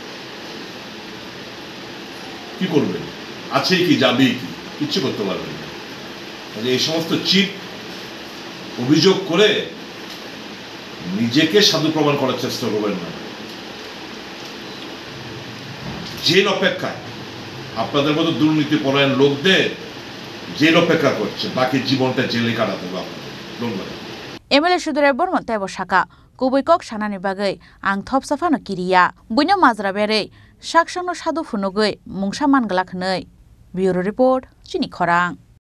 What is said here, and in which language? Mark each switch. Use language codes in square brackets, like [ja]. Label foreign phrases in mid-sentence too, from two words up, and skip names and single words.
[bn] কি করবেন আছে কি যাবে কি কিচ্ছু করতে পারবেন না এই সমস্ত চিট অভিযোগ করে নিজেকে সাধু প্রমাণ করার চেষ্টা করবেন না জেল অপেক্ষায় আপনাদের মতো দুর্নীতিপরায়ণ লোকদের জেল অপেক্ষা করছে বাকি জীবনটা জেলে কাটাতে হবে ধন্যবাদ [trp] MLA Sudirai Bormon tebo saka kubui kok sanani bagai ang thop safano kiriya buino majra bere sakshano sadu phunugui mungsa manglak hnoi Bureau Report Chini Khorang